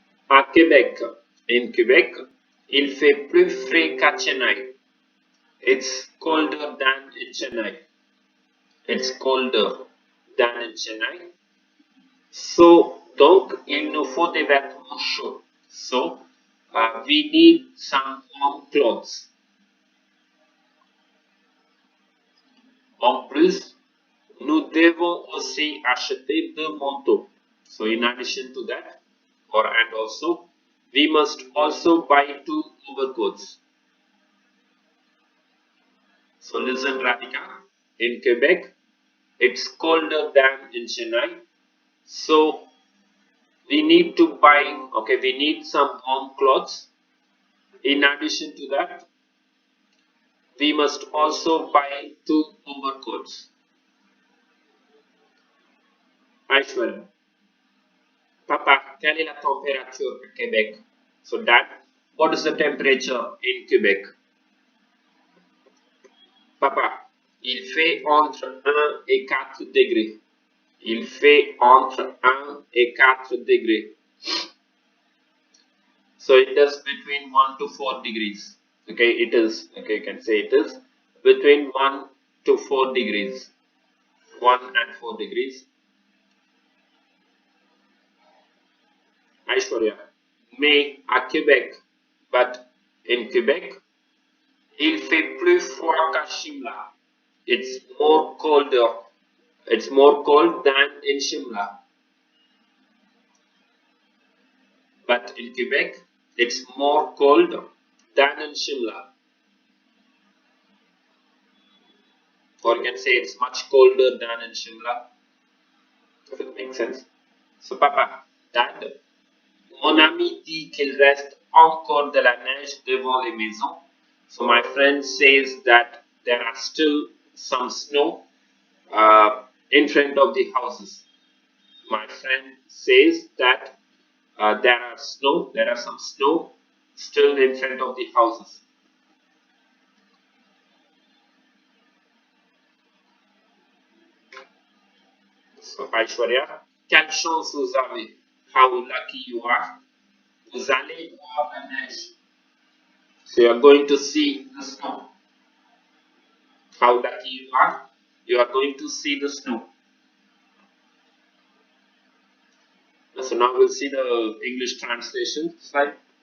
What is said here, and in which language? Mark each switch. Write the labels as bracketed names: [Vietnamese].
[French] À Québec, [English] in Quebec, [French] il fait plus frais qu'à Chennai. [English] It's colder than in Chennai. It's colder than in Chennai. [French] So, donc, il nous faut des vêtements chauds. [English] So, we need some warm clothes. [French] En plus, nous devons aussi acheter deux manteaux. [English] So, in addition to that, and also, we must also buy two overcoats. So listen, Radhika, in Quebec, it's colder than in Chennai. So we need to buy, okay, we need some warm clothes. In addition to that, we must also buy two overcoats. [French] Aishwarya, Papa, quelle est la température à Québec? [English] So Dad, what is the temperature in Quebec? [French] Papa, il fait entre 1 et 4 degrés. Il fait entre 1 et 4 degrés. [English] So it is between 1 to 4 degrees. Okay, it is, okay, you can say it is between 1 to 4 degrees. 1 and 4 degrees. [French] Aishwarya, mais à Québec, [English] but in Quebec, [French] il fait plus froid qu'à Shimla. [English] It's more colder. It's more cold than in Shimla. But in Quebec, it's more cold than in Shimla. Or you can say it's much colder than in Shimla. If it makes sense. [French] So, Papa, Dad, mon ami dit qu'il reste encore de la neige devant les maisons. [English] So my friend says that there are still some snow in front of the houses. My friend says that there are some snow still in front of the houses. So Aishwarya, [French] quelle chance vous avez? [English] How lucky you are. [French] Vous allez voir la neige. [English] So you are going to see the snow. How lucky you are. You are going to see the snow. So now we'll see the English translation slide.